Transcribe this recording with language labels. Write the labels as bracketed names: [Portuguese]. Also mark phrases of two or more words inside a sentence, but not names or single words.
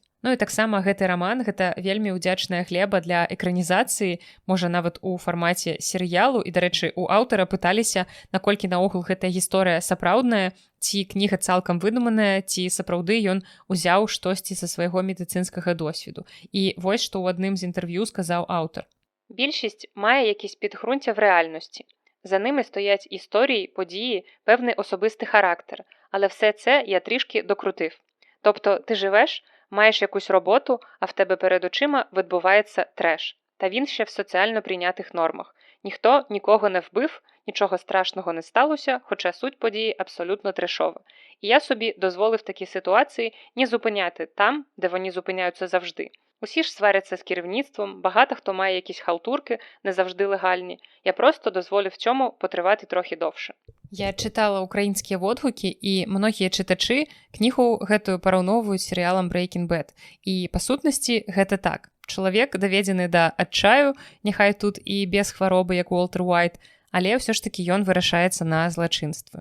[Belarusian] Ну і таксама гэты раман, гэта вельмі ўдзячная глеба для экранізацыі, можа нават у фармаце серыялу, і, дарэчы, у аўтара пыталіся, наколькі наогул гэтая гісторыя сапраўдная, ці кніга цалкам выдуманая, ці сапраўды ён узяў штосьці са свайго медыцынскага досведу. І вось што ў адным з інтэрв'ю сказаў аўтар. [Ukrainian] Більшість має якісь підґрунтя в реальності. За ними стоять історії, події, певний особистий характер, але все це я трішки докрутив. Тобто ти живеш, маєш якусь роботу, а в тебе перед очима відбувається треш. Та він ще в соціально прийнятих нормах. Ніхто нікого не вбив, нічого страшного не сталося, хоча суть події абсолютно трешова. І я собі дозволив такі ситуації не зупиняти там, де вони зупиняються завжди. Усі ж сваряться з керівництвом, багато хто має якісь халтурки, не завжди легальні. Я просто дозволив цьому потривати трохи довше. [Belarusian] Я чытала ўкраінскія водгукі, і многія чытачы кнігу гэтую параўноўваюць з серыялам Breaking Bad. І, па сутнасці, гэта так. Чалавек даведзены да адчаю, няхай тут і без хваробы, як Уолтер Уайт, але ўсё ж такі ён вырашаецца на злачынствы.